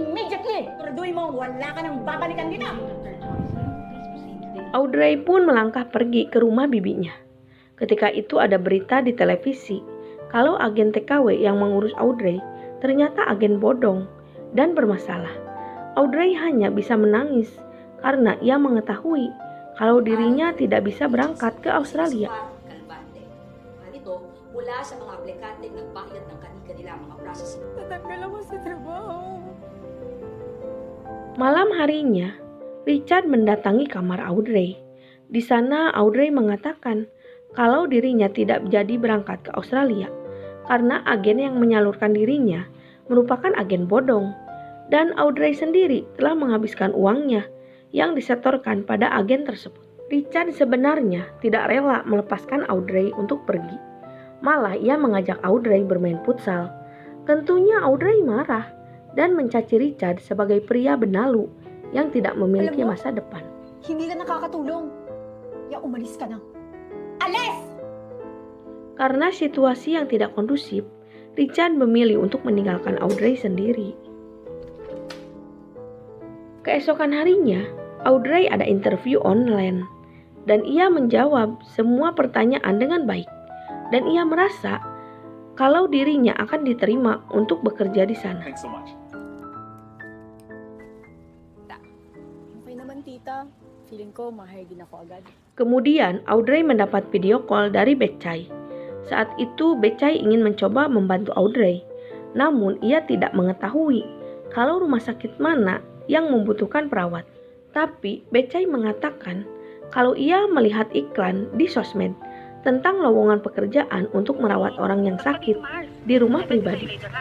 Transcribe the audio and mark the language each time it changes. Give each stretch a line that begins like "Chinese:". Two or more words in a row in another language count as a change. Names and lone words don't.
Indonesian: Audrey pun melangkah pergi ke rumah bibinya. Ketika itu ada berita di televisi kalau agen TKW yang mengurus Audrey ternyata agen bodong dan bermasalah. Audrey hanya bisa menangis karena ia mengetahui kalau dirinya tidak bisa berangkat ke Australia.
Filipino: Ito, mula sa mga aplikante nagbayad ng kani-kanila mga processing. Natanggal ako sa trabaho.
Indonesian: Malam harinya, Richard mendatangi kamar Audrey. Di sana Audrey mengatakan kalau dirinya tidak jadi berangkat ke Australia karena agen yang menyalurkan dirinya merupakan agen bodong dan Audrey sendiri telah menghabiskan uangnya yang disetorkan pada agen tersebut. Richard sebenarnya tidak rela melepaskan Audrey untuk pergi. Malah ia mengajak Audrey bermain futsal. Tentunya Audrey marah dan mencaci Richard sebagai pria benalu yang tidak memiliki
Filipino: Alam mo,
Indonesian: masa depan.
Filipino: Hindi ka nakakatulong. Ya umalis ka na. Alis!
Indonesian: Karena situasi yang tidak kondusif, Richard memilih untuk meninggalkan Audrey sendiri. Keesokan harinya, Audrey ada interview online dan ia menjawab semua pertanyaan dengan baik. Dan ia merasa kalau dirinya akan diterima untuk bekerja di sana.
English: Thanks so much.
Filipino: Okay naman, tita. Feeling ko mahal din ako agad.
Indonesian: Kemudian Audrey mendapat video call dari Becai. Saat itu Becai ingin mencoba membantu Audrey. Namun ia tidak mengetahui kalau rumah sakit mana yang membutuhkan perawat. Tapi Becai mengatakan kalau ia melihat iklan di sosmed tentang lowongan pekerjaan untuk merawat orang yang sakit di rumah pribadi.